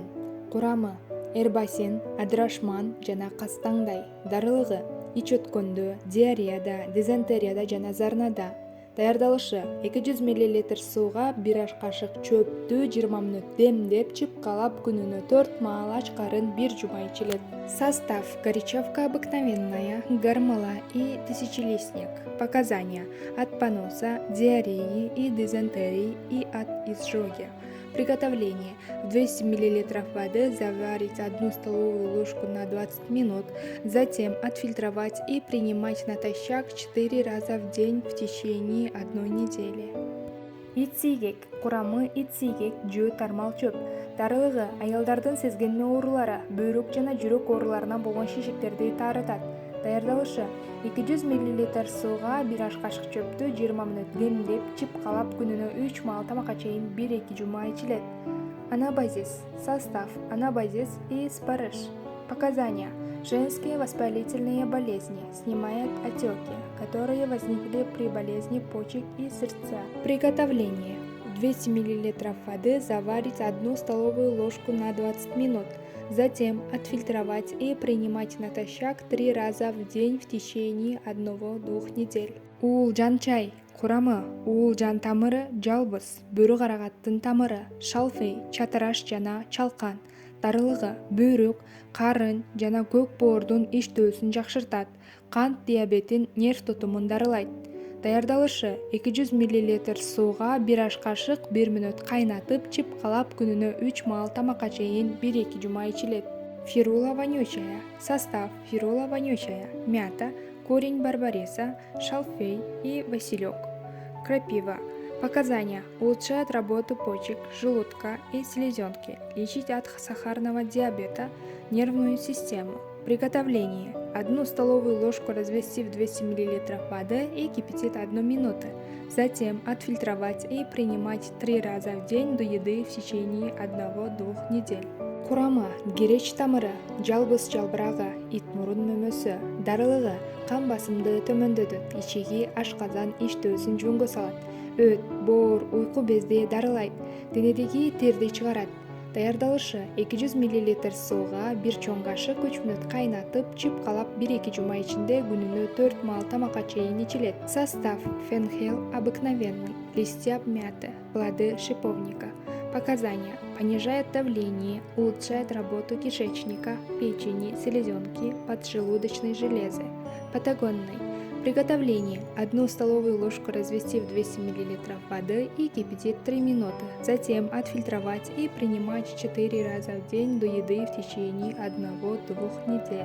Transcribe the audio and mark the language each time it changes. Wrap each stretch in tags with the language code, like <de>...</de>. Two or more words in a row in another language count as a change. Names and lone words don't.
<ky>Курамы: эрбасен, адырашман жана кастаңдай. Дарылыгы: ич өткөндө, диареяда, дизентерияда жана зарнада. Даярдалышы: 200 мл сууга 1 аш кашык чөптү 20 мүнөт демдеп чыпкалап күнүнө 4 маал ачкарын 1 жума ичилет.</ky> <ru>Состав: горячавка обыкновенная, гармала и тысячелистник. Показания: от поноса, диареи и дизентерии и от изжоги. Приготовление: в 200 мл воды заварить 1 столовую ложку на 20 минут, затем отфильтровать и принимать натощак 4 раза в день в течение 1 недели.</ru> <ky>Ит-сийгек. Курамы: ит-сийгек, жөө, тармал чөп. Дарылыгы: аялдардын сезгенме оорулары, бөйрөк жана жүрөк ооруларынан болгон шишиктерди таарытат. Даярдалышы: 200 мл сууга 1 аш кашык чөптү 20 мүнөт демдеп чыпкалап күнүнө 3 маал тамакка чейин 1-2 жума ичилет.</ky> <ru>Анабазис. Состав: анабазис и спарыш. Показания: женские воспалительные болезни, снимает отеки, которые возникли при болезни почек и сердца. Приготовление: 200 мл воды заварить 1 столовую ложку на 20 минут, затем отфильтровать и принимать натощак 3 раза в день в течение 1-2 недель.</ru> <ky>Уулжан чай. Курамы: уулжан тамыры, жалбыз, бөрү карагаттын тамыры, шалфей, чатыраш жана чалкан. Дарылыгы: бөйрөк, карын жана көк боордун иштөөсүн жакшыртат, кант диабетин, нерв тутумун дарылайт. Даярдалышы: 200 мл сууга 1 аш кашык 1 мүнөт кайнатып чыпкалап күнүнө 3 маал тамакка чейин 1-2 жума ичилет.</ky> <ru>Фирула вонючая. Состав: фирула вонючая, мята, корень барбариса, шалфей и василек. Крапива. Показания: улучшает работу почек, желудка и селезенки, лечить от сахарного диабета, нервную систему. Приготовление: 1 столовую ложку развести в 200 мл воды и кипятить 1 минуту, затем отфильтровать и принимать 3 раза в день до еды в течение 1-2 недель.</ru> <ky>Курамы: гереч тамыры, жалбыз жалбырагы, ит мурун мөмөсү. Дарылыгы: кан басымды төмөндөтөт, ичеги, ашказан иштөөсүн жөнгө салат. Өт, боор, уйку безди дарылайт, денедеги терди чыгарат. Даярдалышы: 200 мл сууга 1 чоң кашык 3 мүнөт кайнатып чыпкалап 1-2 жума ичинде күнүнө 4 маал тамакка чейин ичилет.</ky> <ru>Состав: фенхел обыкновенный, листья мяты, плоды шиповника. Показания: понижает давление, улучшает работу кишечника, печени, селезенки, поджелудочной железы. Патагонный. Приготовление: 1 столовую ложку развести в 200 мл воды и кипятить 3 минуты, затем отфильтровать и принимать 4 раза в день до еды в течение 1-2 недель.</ru>